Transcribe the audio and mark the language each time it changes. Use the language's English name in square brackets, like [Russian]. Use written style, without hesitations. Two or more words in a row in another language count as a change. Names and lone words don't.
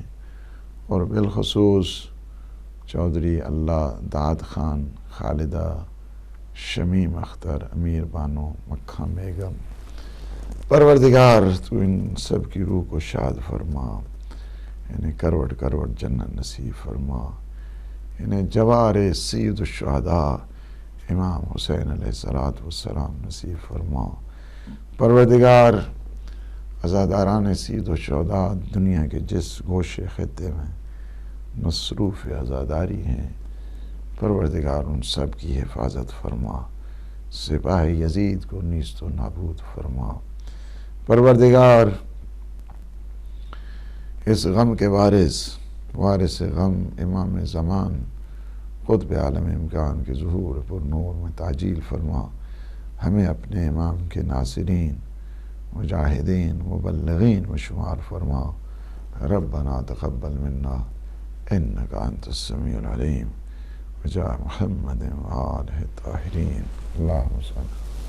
[Urdu] اور بالخصوص چودھری اللہ داد خان، خالدہ، شمیم اختر، امیر بانو، مکھن بیگم، پروردگار تو ان سب کی روح کو شاد فرما، انہیں کروٹ کروٹ جنت نصیب فرما، انہیں جوار سید الشہداء امام حسین [Arabic] علیہ السلام [Urdu] نصیب فرما۔ پروردگار عزاداران سید الشہداء دنیا کے جس گوشے خطے میں مصروف عزاداری ہیں، پروردگار ان سب کی حفاظت فرما، سپاہی یزید کو نیست و نابود فرما۔ پروردگار اس غم کے وارث غم امام زمان قطب عالم امکان کے ظہور پر نور میں تعجیل فرما، ہمیں اپنے امام کے ناصرین، مجاہدین، مبلغین میں شمار فرما۔ [Arabic] ربنا تقبل منا انک انت السمیع العلیم، بجاہ محمد و آلہ الطاہرین، اللہم صل